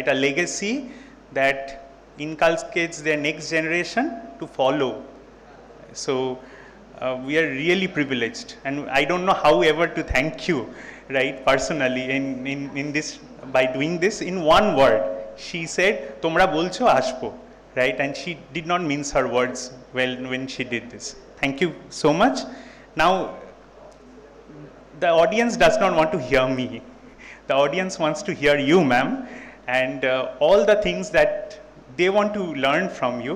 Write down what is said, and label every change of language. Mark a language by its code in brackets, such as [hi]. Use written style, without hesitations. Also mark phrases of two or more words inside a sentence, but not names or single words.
[en] A legacy that inculcates their next generation to follow. So we are really privileged, and I don't know how ever to thank you, right, personally in this, by doing this in one word. She said, [bn] "তোমরা বলছ আসবো," [en] right? And she did not mince her words when she did this. Thank you so much. Now, the audience does not want to hear me. The audience wants to hear you, ma'am, and all the things that they want to learn from you.